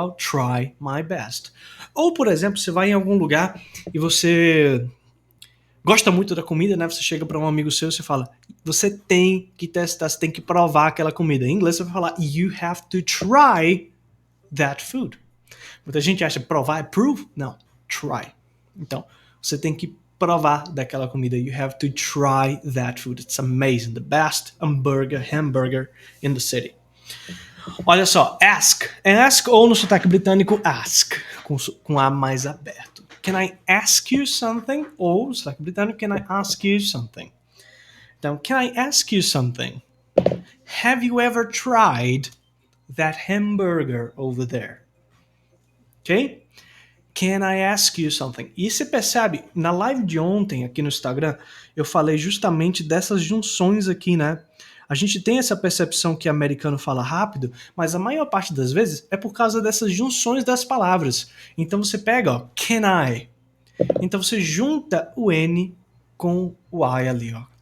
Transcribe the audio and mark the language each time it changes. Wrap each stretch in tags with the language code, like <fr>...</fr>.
<en>I'll try my best.</en> <pt>Ou, por exemplo, você vai em algum lugar e você gosta muito da comida, né? Você chega para um amigo seu e você fala, você tem que testar, você tem que provar aquela comida. Em inglês você vai falar,</pt> <en>you have to try that food.</en> <pt>Muita gente acha provar é prove? Não, try. Então, você tem que provar daquela comida.</pt> <en>You have to try that food. It's amazing. The best hamburger in the city.</en> <pt>Olha só, ask. Ask ou no sotaque britânico, ask. Com A mais aberto.</pt> <en>Can I ask you something?</en> <pt>Ou no sotaque britânico,</pt> <en>can I ask you something? Então, can I ask you something? Have you ever tried that hamburger over there? Ok? Can I ask you something?</en> <pt>E você percebe, na live de ontem aqui no Instagram, eu falei justamente dessas junções aqui, né? A gente tem essa percepção que americano fala rápido, mas a maior parte das vezes é por causa dessas junções das palavras. Então você pega, ó, can I? Então você junta o N com o I ali, ó.</pt>